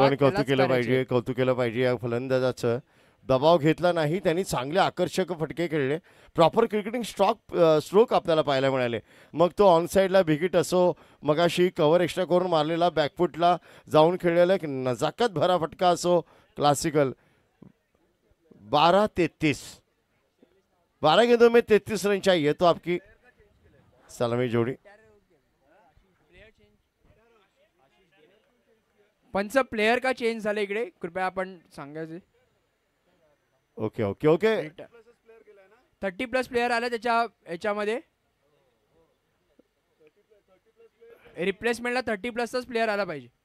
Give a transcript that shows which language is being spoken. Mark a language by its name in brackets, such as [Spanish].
[Marathi] पण कौतुक केलं पाहिजे, कौतुक केलं पाहिजे या फलंदाजाचं. दबाव घेतला नाही त्यांनी, चांगले आकर्षक फटके खेळले. प्रॉपर क्रिकेटिंग स्ट्रोक आपल्याला पाहायला मिळाले. मग तो ऑन साईडला विकेट असो, मगाशी कव्हर एक्स्ट्रा करून मारलेला बॅकफुटला जाऊन खेळलेला एक नजाकत भरा फटका असो, क्लासिकल. [Hindi] 12-33, 12 गेंदों में 33 रन चाहिए तो आपकी सलामी जोड़ी. [Marathi] पंच प्लेयर का चेंज झालं इकडे, कृपया आपण सांगायचे. [English] Okay okay okay. [Marathi] 30+ प्लेयर आले त्याच्या याच्यामध्ये. रिप्लेसमेंटला 30+च प्लेयर आला पाहिजे.